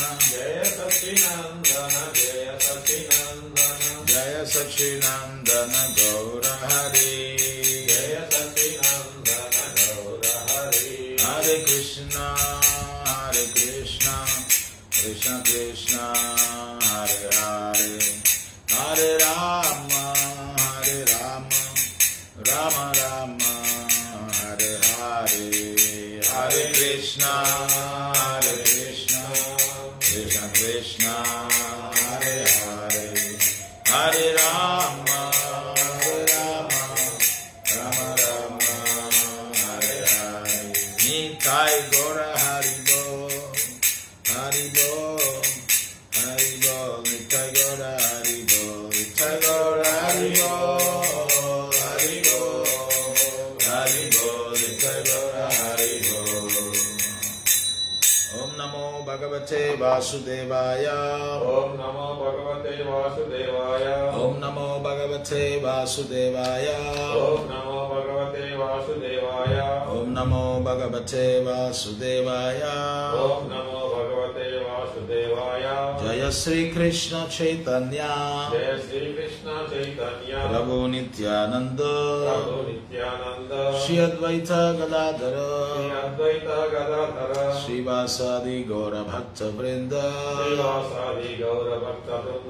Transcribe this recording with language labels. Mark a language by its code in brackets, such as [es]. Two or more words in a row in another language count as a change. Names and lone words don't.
[sa] జయ సచ్చినందన జయ సచ్చినందన, జయ సచ్చినందన గౌర హరి, జయ సచ్చినందన గౌర హరి, హరే కృష్ణ కృష్ణ కృష్ణ హరే హరే, హరే రామ రామ రామ హరే హరే, హరే కృష్ణ కృష్ణ కృష్ణ హరే హరే, హరే రామ రామ రామ హరే హరే. [bn] নিতাই গৌর হরি বোল হরি বোল হরি বোল, নিতাই গৌর হরি বোল, নিতাই গৌর হরি বোল হরি বোল হরি বোল, নিতাই গৌর হরি বোল. [sa] ఓం నమో భగవతే వాసుదేవాయ, ఓం నమో భగవతే వాసుదేవాయ, ఓం నమో భగవతే వాసుదేవాయ, ఓం నమో భగవతే వాసుదేవాయ, ఓం నమో భగవతే వాసుదేవాయ. ఓం నమో భగవతే వాసుదేవాయ. జయ శ్రీకృష్ణ చైతన్య జయ శ్రీకృష్ణ చైతన్య ప్రభు నిత్యానంద, ప్రభు నిత్యానంద, శ్రీ అద్వైత గదాధర, శ్రీ అద్వైత గదాధర, శ్రీవాసాది గౌర భక్త వృంద, శ్రీవాసాది గౌర భక్త వృంద,